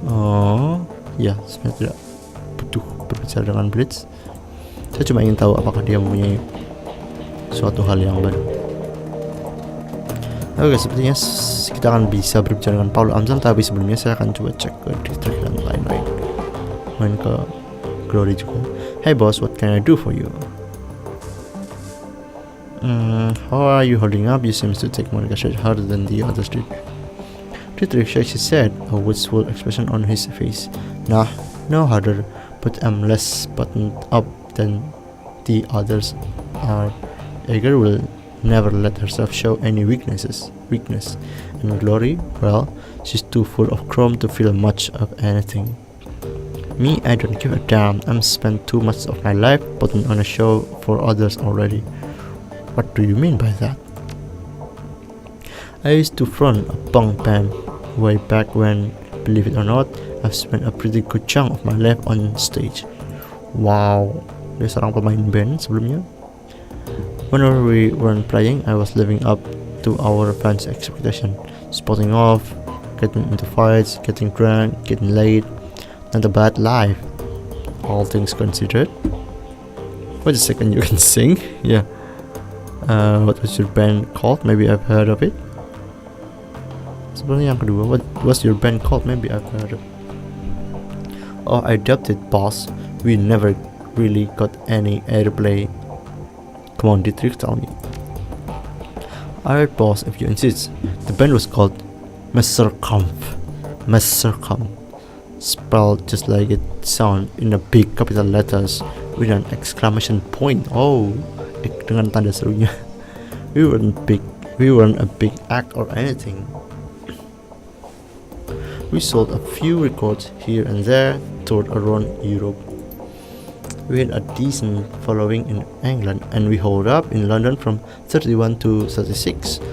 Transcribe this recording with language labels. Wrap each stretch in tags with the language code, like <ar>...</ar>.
<id>Oh ya, sebenarnya tidak butuh berbicara dengan Blitz. Saya cuma ingin tahu apakah dia mempunyai suatu hal yang baru. Oke, sepertinya kita akan bisa berbicara dengan Paul Amzal, tapi sebelumnya saya akan coba cek ke distrik dan lain-lain. Main ke Glory juga.</id> <en>Hey boss, what can I do for you? How are you holding up? You seem to take Monica shade harder than the others did. Dietrich shakes his head, a wistful expression on his face. Nah, no harder, but I'm less buttoned up than the others are. Ager will never let herself show any weakness. And Glory, well, she's too full of chrome to feel much of anything. Me, I don't give a damn. I'm spent too much of my life putting on a show for others already. What do you mean by that? I used to front a punk band way back when, believe it or not, I've spent a pretty good chunk of my life on stage.</en> <id>Wow, dia seorang pemain band sebelumnya.</id> <en>Whenever we weren't playing, I was living up to our fans' expectation, spotting off, getting into fights, getting drunk, getting late. Not a bad life, all things considered. Wait a second, you can sing? Yeah. What was your band called? Maybe I've heard of it.</en> <id>Sebenarnya yang kedua,</id> <en>what was your band called? Maybe I've heard of it. Oh, I dubbed it, boss. We never really got any airplay. Come on, Dietrich, tell me. Alright, boss, if you insist. The band was called Messerkampf. Spelled just like it sounds, in a big capital letters with an exclamation point.</en> <id>Oh, dengan tanda serunya.</id> <en>We weren't a big act or anything. We sold a few records here and there, toured around Europe. We had a decent following in England, and we holed up in London from 31 to 36.</en>